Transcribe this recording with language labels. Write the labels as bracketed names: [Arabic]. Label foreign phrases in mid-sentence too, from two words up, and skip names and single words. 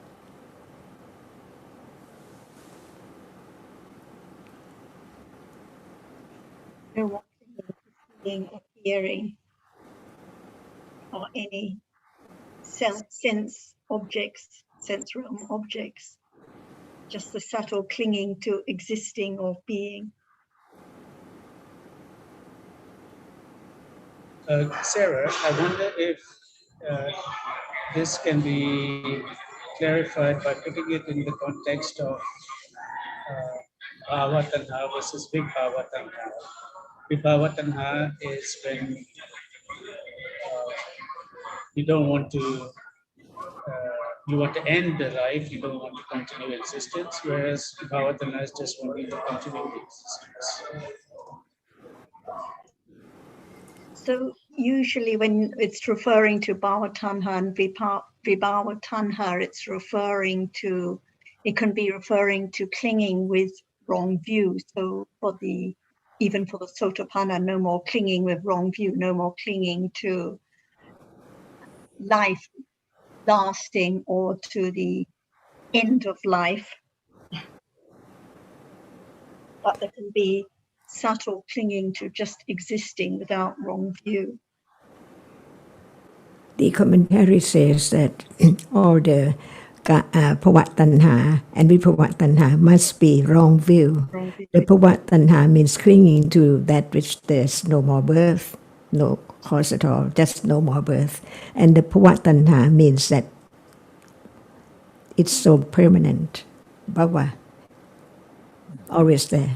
[English] No more seeing or hearing or any sense objects, sense realm objects, just the subtle clinging to existing or being. Sarah, I wonder if this can be clarified by putting it in the context of [Pali] bhava tanha [English] versus [Pali] vibhava tanha. Vibhava tanha [English] is when you don't want to, you want to end the life, you don't want to continue existence, whereas [Pali] vibhava tanha [English] is just wanting to continue the existence. So usually when it's referring to [Pali] bhava tanha [English] and [Pali] vibhava tanha, [English] it's referring to, it can be referring to clinging with wrong view. So for the, even for the Sotapanna, no more clinging with wrong view, no more clinging to life lasting or to the end of life. But there can be subtle clinging to just existing without wrong view. The commentary says that all the [Pali] Bhava tanha [English] and [Pali] Vibhava tanha [English] must be wrong view. The [Pali] Bhava tanha [English] means clinging to that which there's no more birth, no cause at all, just no more birth. And the [Pali] Bhava tanha [English] means that it's so permanent, bhava, always there.